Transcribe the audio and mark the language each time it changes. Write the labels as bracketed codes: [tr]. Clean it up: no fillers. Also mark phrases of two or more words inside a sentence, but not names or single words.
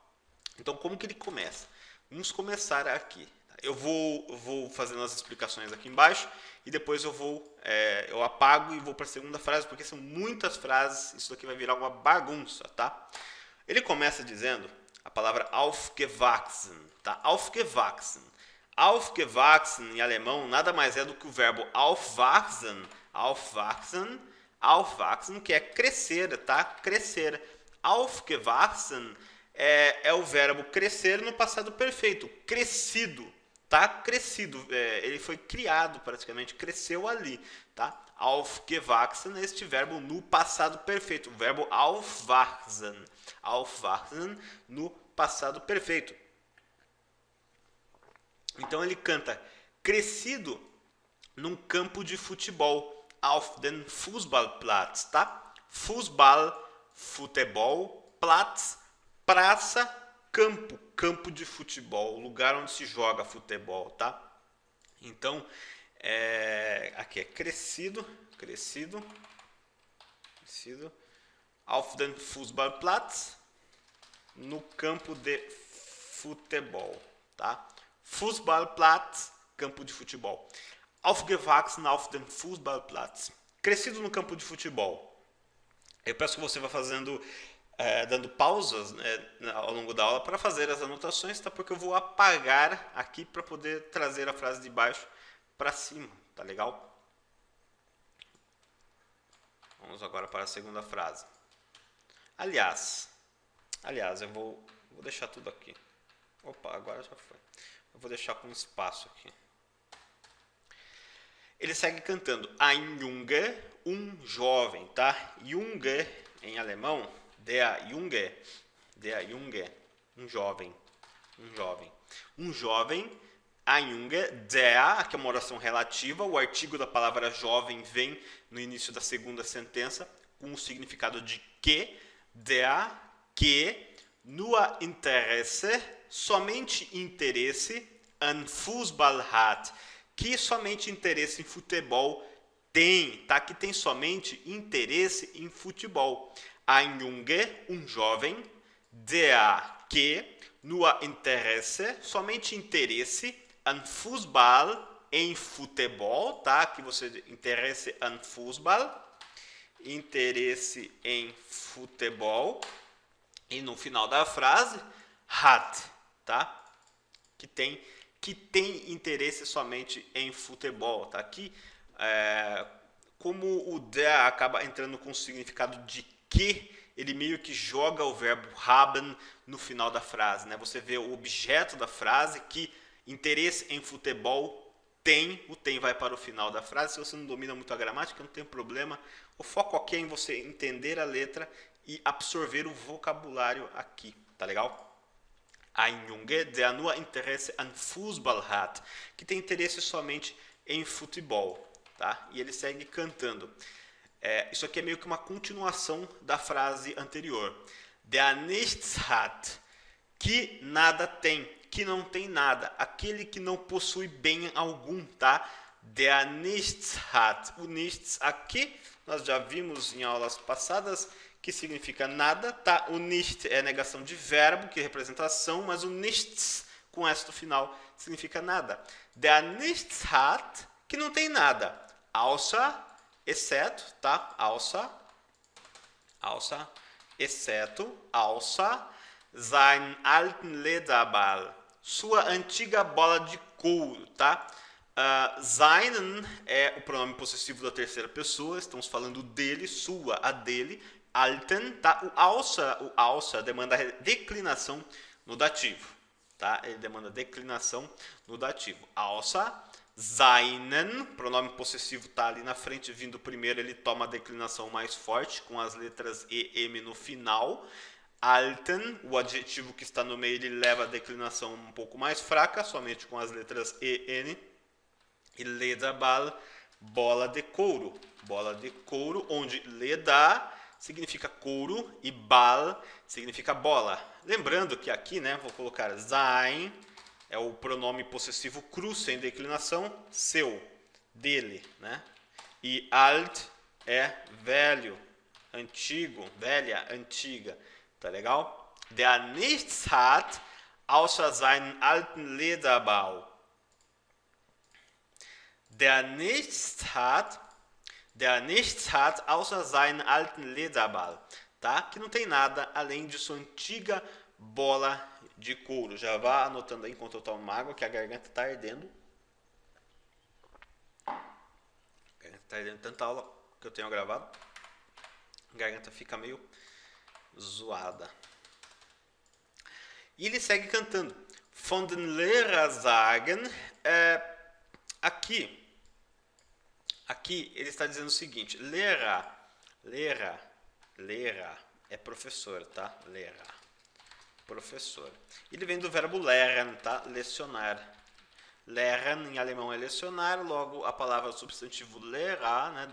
[pt] Então como que ele começa? Vamos começar aqui. Eu vou fazendo as explicações aqui embaixo e depois eu apago e vou para a segunda frase, porque são muitas frases, isso aqui vai virar uma bagunça, tá? Ele começa dizendo a palavra aufgewachsen, tá? Aufgewachsen. Aufgewachsen em alemão nada mais é do que o verbo aufwachsen, que é crescer, tá? Crescer. Aufgewachsen é o verbo crescer no passado perfeito, crescido, tá? Crescido, ele foi criado praticamente, cresceu ali, tá? Aufgewachsen é este verbo no passado perfeito, o verbo aufwachsen, no passado perfeito. Então ele canta crescido num campo de futebol, [de] auf den Fußballplatz, tá? [pt] Fußball, futebol, Platz, praça, campo de futebol, lugar onde se joga futebol, tá? Então, aqui é crescido, [de] auf den Fußballplatz, [pt] no campo de futebol, tá? Fußballplatz, campo de futebol. [de] Aufgewachsen auf dem Fußballplatz, [pt] crescido no campo de futebol. Eu peço que você vá fazendo, dando pausas, ao longo da aula para fazer as anotações, tá? Porque eu vou apagar aqui para poder trazer a frase de baixo para cima, tá legal? Vamos agora para a segunda frase. Aliás, eu vou deixar tudo aqui. Opa, agora já foi. Eu vou deixar com espaço aqui. Ele segue cantando [de] ein Junge, [pt] um jovem, tá? [de] Junge [pt] em alemão, [de] der Junge, [pt] um jovem, [de] ein Junge, der, [pt] aqui é uma oração relativa, o artigo da palavra jovem vem no início da segunda sentença com o significado de que, der, que, [de] nur Interesse, [pt] somente interesse, [de] an Fußball hat, [pt] que somente interesse em futebol tem, tá? Que tem somente interesse em futebol. [de] Ein Junge, [pt] um jovem, [de] der, que, nur Interesse, [pt] somente interesse, [de] an Fußball, [pt] em futebol, tá? Que você interesse [de] an Fußball, [pt] interesse em futebol, e no final da frase, hat, tá? Que tem interesse somente em futebol, tá? Aqui, como o der acaba entrando com o significado de que, ele meio que joga o verbo haben no final da frase, né? Você vê o objeto da frase, que interesse em futebol tem, o tem vai para o final da frase. Se você não domina muito a gramática, não tem problema. O foco aqui é em você entender a letra e absorver o vocabulário aqui, tá legal? [de] Ein Junge, der nur Interesse an Fußball hat, [pt] que tem interesse somente em futebol, tá? E ele segue cantando. Isso aqui é meio que uma continuação da frase anterior. [de] Der nichts hat, [pt] que nada tem, que não tem nada, aquele que não possui bem algum, tá? [de] Der nichts hat. [pt] O nichts aqui, nós já vimos em aulas passadas, que significa nada, tá? O nicht é negação de verbo, que representa ação, mas o nichts, com S no final, significa nada. [de] Der nichts hat, [pt] que não tem nada, außer, exceto, tá? [de] Außer, exceto, außer, sein alten Lederball, [pt] sua antiga bola de couro, tá? Seinen é o pronome possessivo da terceira pessoa, estamos falando dele, sua, a dele. Alten, tá? O außer demanda declinação no dativo, tá? Ele demanda declinação no dativo. [de] Außer, seinen, [pt] pronome possessivo tá ali na frente, vindo primeiro, ele toma a declinação mais forte, com as letras E, M no final. Alten, o adjetivo que está no meio, ele leva a declinação um pouco mais fraca, somente com as letras E, N. E Lederball, bola de couro. Bola de couro, onde Leder significa couro e Ball significa bola. Lembrando que aqui, né, vou colocar sein, é o pronome possessivo cru, sem declinação, seu, dele, né? E alt é velho, antigo, velha, antiga. Tá legal? [de] Der nichts hat, außer seinen alten Lederball. Der nichts hat, außer seinen alten Lederball. [pt] Tá? Que não tem nada além de sua antiga bola de couro. Já vá anotando aí enquanto eu tomo uma água, que a garganta está ardendo. A garganta está ardendo, tanta aula que eu tenho gravado. A garganta fica meio zoada. E ele segue cantando. [de] Von den Lehrer sagen, [pt] aqui ele está dizendo o seguinte: Lehrer é professor, tá? Lehrer, professor. Ele vem do verbo lernen, tá? Lecionar. Lernen em alemão é lecionar, logo a palavra substantivo Lehrer, né?